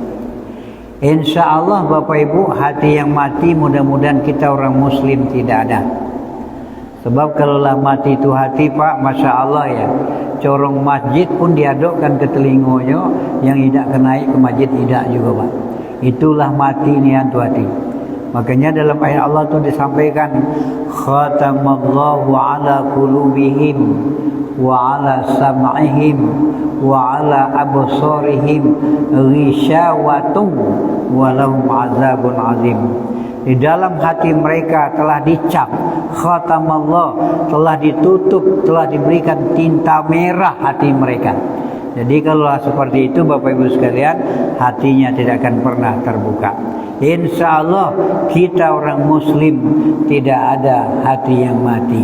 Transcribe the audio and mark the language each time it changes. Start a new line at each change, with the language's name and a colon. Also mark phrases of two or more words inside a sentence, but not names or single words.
Arabic: إن شاء الله
Indonesian: Bapak Ibu, hati yang mati mudah-mudahan kita orang muslim tidak ada. Sebab kalaulah mati itu hati Pak,
Arabic: ما شاء الله
Indonesian: ya, corong masjid pun diadukkan ke telinganya, yang tidak kenaik ke masjid tidak juga Pak. Itulah mati niat hati. Makanya dalam ayat Allah itu disampaikan,
Arabic: ختم الله على قلوبهم وعلى سمعهم وعلى أبصارهم غشاوة ولهم عذاب عظيم.
Indonesian: Di dalam hati mereka telah dicap, khatamallah, telah ditutup, telah diberikan tinta merah hati mereka. Jadi kalau seperti itu Bapak Ibu sekalian, hatinya tidak akan pernah terbuka.
Arabic: إن شاء الله
Indonesian: kita orang muslim tidak ada hati yang mati.